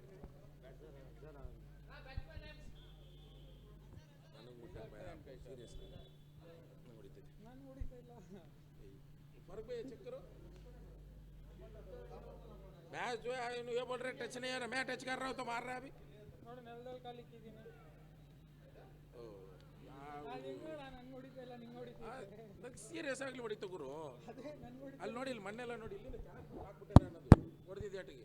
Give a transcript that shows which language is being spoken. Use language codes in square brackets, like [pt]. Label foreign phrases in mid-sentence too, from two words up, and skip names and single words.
[hi] मैच जो है ये बोल रहे टच नहीं है, मैं टच कर रहा हूँ तो मार रहा है अभी. [kn] ನೋಡಿ ನೆಲದಲ್ಲಿ ಕಾಲಿಕ್ಕಿದ್ದೀನಿ. ಸೀರಿಯಸ್ ಆಗ್ಲಿ ಹೊಡಿತು ಗುರು. ಅಲ್ಲಿ ನೋಡಿ, ಇಲ್ಲಿ ಮಣ್ಣೆಲ್ಲ ನೋಡಿ, ಇಲ್ಲಿ ಹಾಕ್ಬಿಟ್ಟೆ ಅನ್ನೋದು ಹೊಡೆದಿದ್ದೆ ಆಟಿಗೆ.